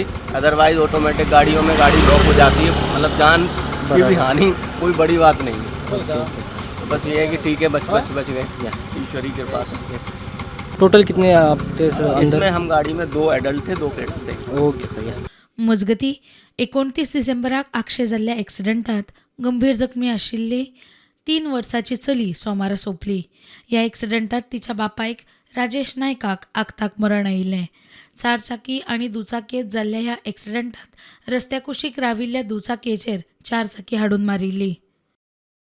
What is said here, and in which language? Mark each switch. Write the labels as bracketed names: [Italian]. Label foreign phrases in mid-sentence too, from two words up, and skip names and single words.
[English] otherwise automatic [Hindi] गाड़ियों में गाड़ी लॉक हो जाती है, मतलब जान की भी हानि कोई बड़ी बात नहीं है। तो बस ये है कि ठीक है, बच गए ईश्वरी के पास। टोटल कितने आप थे सर अंदर? इसमें हम गाड़ी में 2 एडल्ट थे, 2 किड्स थे। [English] OK sir. [Konkani] मजगती 29 डिसेंबराक आगशे जाल्ल्या एक्सिडंटात गंभीर जखमी आशिल्ली 3 वर्साची चली सोमारा सोंपली. ह्या एक्सिडंटात तिच्या बापायक राजेश नायकाक आगताक मरण आयिल्लें. 4 चाकी आनी दुचाकयेत जाल्ल्या ह्या एक्सिडंटात रस्त्या कुशीक राविल्ल्या दुचाकयेचेर 4 चाकी हाडून मारिल्ली.